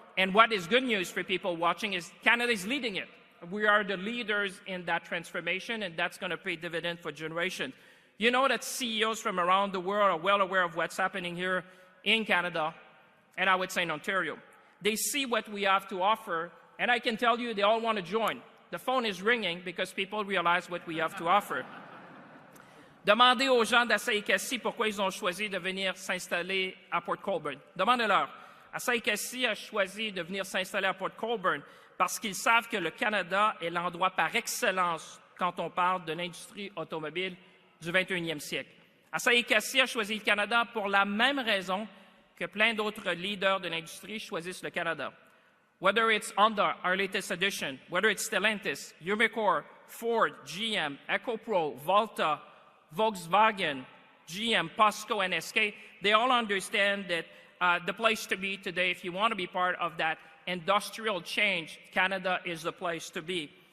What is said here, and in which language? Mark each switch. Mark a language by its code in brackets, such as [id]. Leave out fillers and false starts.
[en] And what is good news for people watching is Canada is leading it. We are the leaders in that transformation, and that's going to pay dividend for generations. You know that CEOs from around the world are well aware of what's happening here in Canada, and I would say in Ontario. They see what we have to offer, and I can tell you they all want to join. The phone is ringing because people realize what we have to offer. [fr] Demandez aux gens d'Asai-Kassi pourquoi ils ont choisi de venir s'installer à Port Colborne. Demandez-leur. Asai-Kassi a choisi de venir s'installer à Port Colborne parce qu'ils savent que le Canada est l'endroit par excellence quand on parle de l'industrie automobile du 21e siècle. Asai-Kassi a choisi le Canada pour la même raison que plein d'autres leaders de l'industrie choisissent le Canada. [en] Whether it's Honda, our latest edition, whether it's Stellantis, Umicore, Ford, GM, EcoPro, Volta, Volkswagen, GM, POSCO, and SK, they all understand that the place to be today, if you want to be part of that industrial change, Canada is the place to be.